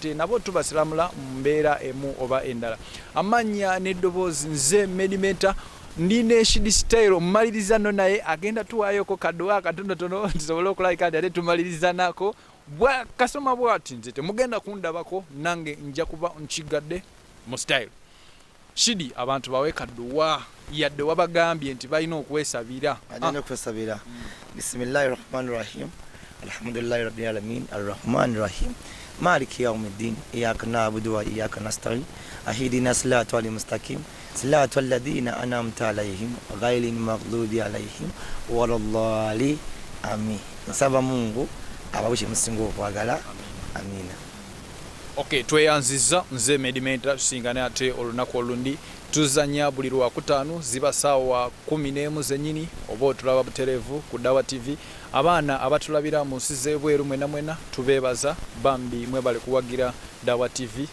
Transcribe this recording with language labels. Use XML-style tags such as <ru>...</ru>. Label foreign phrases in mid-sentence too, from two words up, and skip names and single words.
<lg>ate nabo tubasiramula mu mbeera emu oba endala amanya n'eddoboozi nze Medimenta ndine Shidy Style mmaliriza no naye agenda tuwaayoko kadowa katonotono tusobole okulabika nti ate tumaliriza nako bwa kasoma bwati nze temugenda kundabako nange nja kuba nkigadde mu style Shidy abantu bawe kadowa yadde wabagambye nti balina okwesabira agenda okwesabira</lg> <ar>بسم الله الرحمن الرحيم الحمد لله رب العالمين الرحمن الرحيم مالك يوم الدين إياك نعبد وإياك نستعين اهدنا الصراط المستقيم صراط الذين أنعمت عليهم غير المغضوب عليهم ولا الضالين آمين</ar> <lg>nsaba Mungu ababushi musingo okwagala amina. Okay, tweyanziza nze Medimenta tusingane ate olunaku olundi tuzanya buli lwakutaano ziba saawa 11 zennyini oba otulaba butereevu ku Dawa TV abaana abatulabira mu nsi z'ebweru mwena tubeebaza bambi mwebale kuwagira Dawa TV.</lg>